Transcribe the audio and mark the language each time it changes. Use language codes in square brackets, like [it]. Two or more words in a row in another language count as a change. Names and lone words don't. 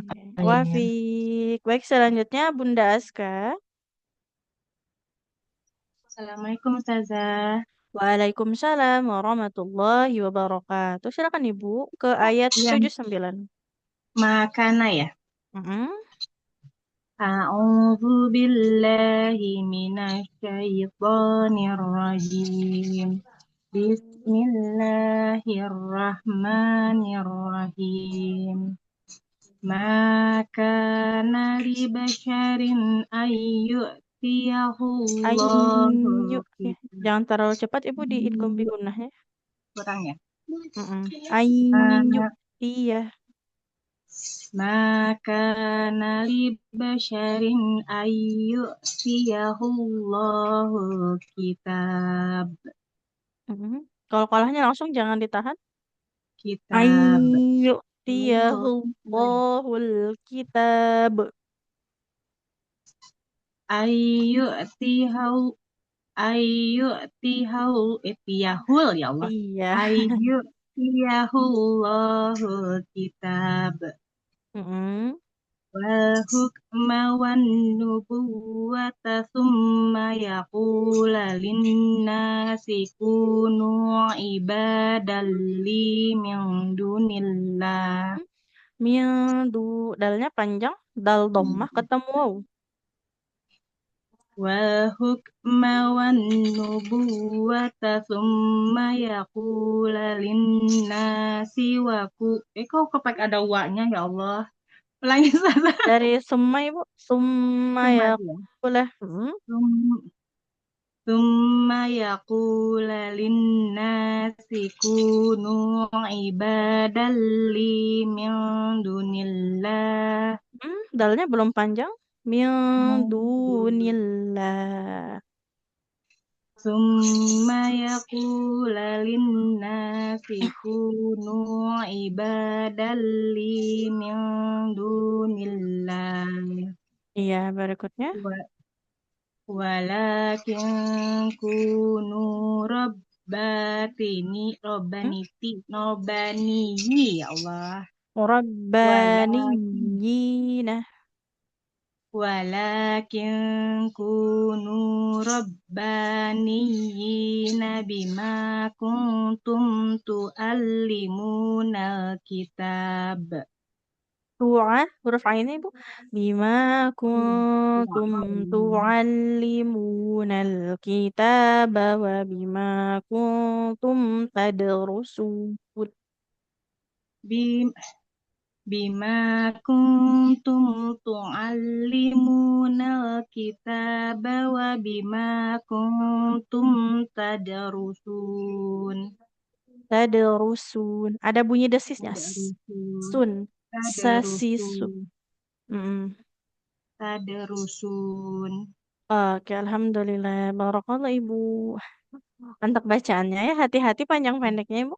[id] Oke. khair. Wafik. Baik, selanjutnya Bunda Aska. Assalamualaikum Ustazah. [ar] وعليكم السلام ورحمة الله وبركاته. [id] Silakan Ibu ke ayat Iya, 79. makana ya. Mm-mm. [ar] أعوذ بالله من الشيطان الرجيم. بسم الله الرحمن الرحيم. ما كان لبشر أن يؤتيه الله [id] Ayyuk. Ya, jangan terlalu cepat Ibu di idgham bi kitab. gunnah ya. Kurang ya? Mm-mm. Ayyuk. Iya. [ar] ما كان لبشر أن يؤتيه الله كتاب. Mm-mm. [id] Kalau kalahnya langsung jangan ditahan. Kitab. Ayyuk Oh, [ar] تيه الكتاب. أن يؤتيه أن يؤتيه يؤتيه يا الله. [id] Iya. [ar] أن يؤتيه الله كتاب. Mm-mm. والحكم والنبوة ثم يقول للناس كونوا عبادا لي من دون الله. [id] Mildu. Dalnya panjang. Dal dommah ketemu waw. [ar] والحكم والنبوة ثم يقول للناس [id] kok kepak ada wa-nya ya Allah. Ulangi saja. Dari Summa Ibu. Summa ya Summa ya. boleh. Hmm. [ar] ثم يقول للناس كونوا عبادا لي من دون الله. [id] Dalnya belum panjang. [ar] من دون الله. ثم يقول للناس كونوا عبادا لي من دون الله. [id] Iya, berikutnya. [ar] ولكن كونوا Hmm? ربانيي يا الله ولكن ربانيين. ولكن كونوا ربانيين بما كنتم تعلمون كتاب. [id] Tu'a. Huruf Ain Ibu. [ar] بما كنتم تعلمون الكتاب وبما كنتم تدرسون. بـ بما كنتم تعلمون الكتاب وبما كنتم تدرسون. [id] Tadrusun. Ada bunyi desisnya. Tadrusun. Sun. Sasisu. Tadrusun. Mm-mm. Tadrusun. Oke, Alhamdulillah. Barakallah Ibu. Untuk bacaannya ya, hati-hati panjang pendeknya Ibu.